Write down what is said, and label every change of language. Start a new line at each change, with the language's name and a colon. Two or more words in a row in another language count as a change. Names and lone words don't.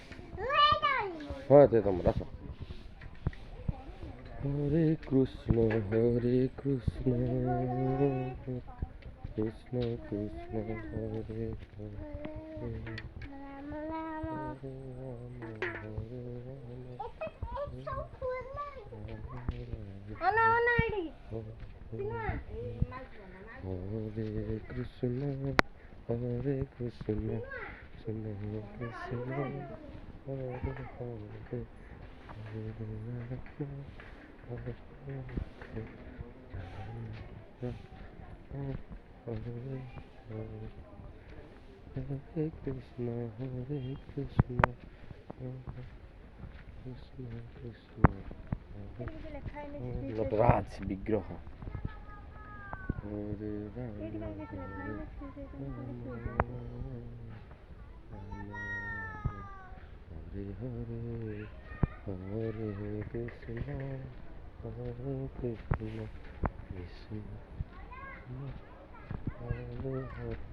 Odia: ହଁ ସେ ତମର ଆସ।
Sanskrit: ହରେ କୃଷ୍ଣ କୃଷ୍ଣ କୃଷ୍ଣ ହରେ ହରେ हरे कृष्ण हरे कृष्ण कृष्ण कृष्ण हरे हरे हरे राम हरे हरे हरे कृष्ण हरे कृष्ण कृष्ण कृष्ण, नटराज विग्रह हरे राम हरे हरे हरे कृष्ण कृष्ण हरे हरे